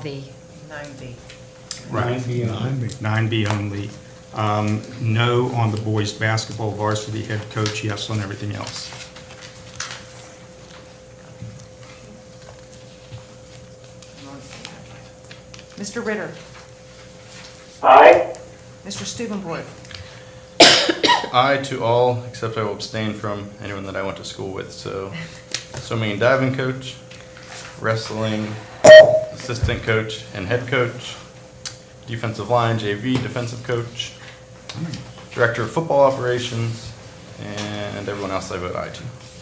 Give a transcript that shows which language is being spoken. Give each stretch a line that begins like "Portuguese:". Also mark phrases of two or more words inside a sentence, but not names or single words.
English: on all the, 9B. Right. 9B. 9B only. No on the boys' basketball varsity head coach, yes on everything else. Mr. Ritter? Aye. Mr. Stubenboard? Aye to all, except I will abstain from anyone that I went to school with. So, swimming and diving coach, wrestling assistant coach and head coach, defensive line, JV defensive coach, director of football operations, and everyone else I vote aye to.